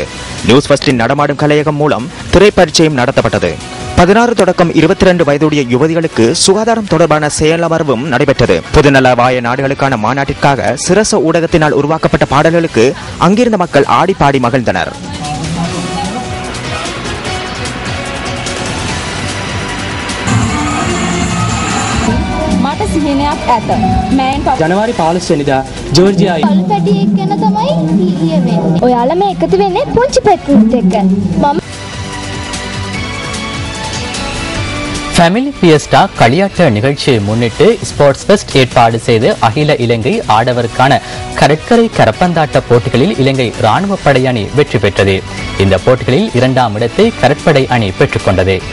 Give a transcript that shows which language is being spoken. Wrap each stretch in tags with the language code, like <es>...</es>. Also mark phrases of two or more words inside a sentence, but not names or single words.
<ta>நியூஸ் ஃபர்ஸ்டின் நடமாடும் கலையகம் மூலம் திரைப்பரீட்சையும் நடத்தப்பட்டது. 16 தொடக்கம் 22 வயதுடைய யுவதிகளுக்கு சுகாதாரம் தொடர்பான செயலமர்வும் நடைபெற்றது. பொதுநலவாய நாடுகளுக்கான மாநாட்டிற்காக சிரச ஊடகத்தினால் உருவாக்கப்பட்ட பாடல்களுக்கு அங்கிருந்த மக்கள் ஆடி பாடி மகிழ்ந்தனர்.</ta> <si>ජනවාරි 15 වෙනිදා ජෝර්ජියාවේ පල්පැටියෙක් ගැන තමයි ලියවෙන්නේ. ඔයාලා මේ එකතු වෙන්නේ පුංචි පැටියෙක් එක්ක.</si> <ta>ஃபேமிலி ஃபியஸ்டா களியாட்ட நிகழ்ச்சியை முன்னிட்டு ஸ்போர்ட்ஸ் ஃபெஸ்ட் ஏற்பாடு செய்து அகில இலங்கை ஆடவருக்கான கடற்கரை கரப்பந்தாட்ட போட்டிகளில் இலங்கை ராணுவ படை அணி வெற்றி பெற்றது. இந்த போட்டிகளில் 2ஆம் இடத்தை கடற்படை அணி பெற்றுக் கொண்டது.</ta>